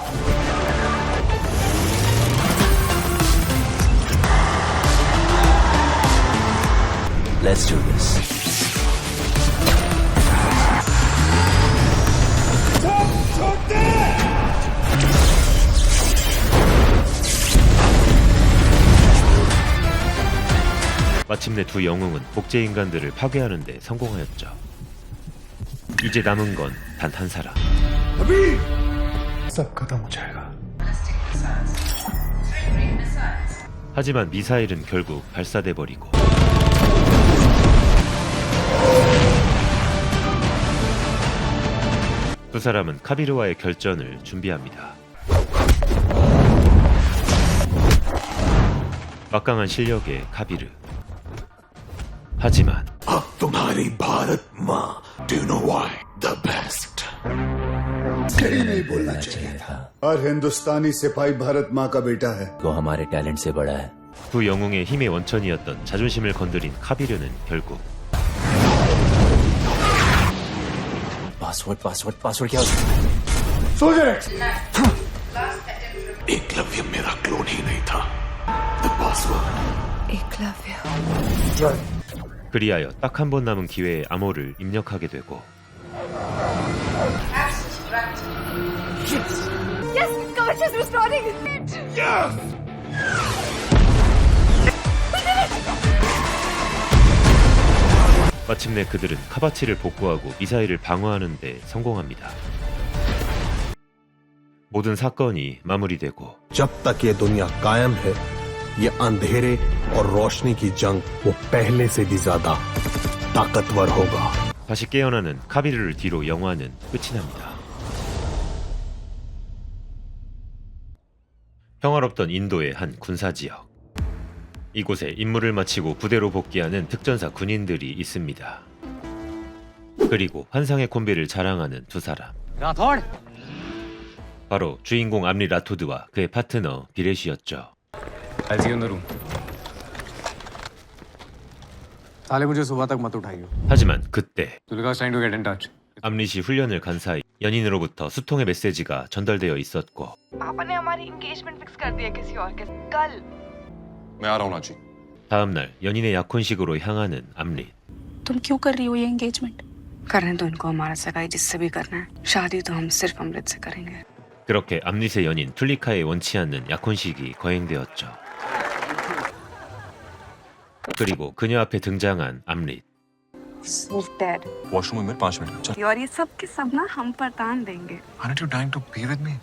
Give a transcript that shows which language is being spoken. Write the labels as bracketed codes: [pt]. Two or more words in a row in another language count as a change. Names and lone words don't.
[en] Let's do this [ko] 마침내 두 영웅은 복제인간들을 파괴하는 데 성공하였죠. 이제 남은 건 단 한 사람. [hi] सब खत्म हो जाएगा। [ko] 하지만 미사일은 결국 발사돼 버리고 두 사람은 카비르와의 결전을 준비합니다. 막강한 실력의 카비르. 하지만 [hi] अब तुम्हारी भारत माँ [en] Do you know why? The best. [hi] कहीं नहीं बोलना चाहिए था। हर हिंदुस्तानी सिपाही भारत माँ का बेटा है। वो हमारे टैलेंट से बड़ा है [ko] 두 영웅의 힘의 원천이었던 자존심을 건드린 카비르는 결국 [hi] पासवर्ड क्या होता है सोल्जर एकलव्य मेरा क्लोन ही नहीं था [en] The password. [ko] 그리하여 딱 한 번 남은 기회에 암호를 입력하게 되고 [en] Yes, Kavach is restoring. [ko] 마침내 그들은 카바치를 복구하고 미사일을 방어하는 데 성공합니다. 모든 사건이 마무리되고 [hi] जब तक ये दुनिया कायम है ये अंधेरे और रोशनी की जंग वो पहले से भी ज्यादा ताकतवर होगा [ko] 다시 깨어나는 카비르를 뒤로 영화는 끝이 납니다. 평화롭던 인도의 한 군사지역. 이곳에 임무를 마치고 부대로 복귀하는 특전사 군인들이 있습니다. 그리고 환상의 콤비를 자랑하는 두 사람. राठौड़ 바로 주인공 암리 라토드와 그의 파트너 비레시였죠. [hi] साले मुझे सुबह तक मत उठाइयो। [ko] 하지만 그때 [en] तुलगा trying to get in touch. [ko] 암릿이 훈련을 간 사이 연인으로부터 수통의 메시지가 전달되어 있었고 [hi] पापा ने हमारी [en] engagement fix [hi] कर दिया किसी और के कल। मैं आ रहा हूँ नाची। [ko] 다음날 연인의 약혼식으로 향하는 암릿. [hi] तुम क्यों कर रही हो ये एंगेजमेंट? करने दो इनको हमारा सगाई जिससे भी करना है। शादी तो हम सिर्फ अमृत से करेंगे। [ko] 그렇게 암릿의 연인 툴리카의 원치 않는 약혼식이 거행되었죠. 그리고 그녀 앞에 등장한 암릿. [en] So dead. [hi] वॉशरूम में 5 मिनट। और ये सब के सब ना हम पर तान देंगे। [en] Aren't you dying to be with me?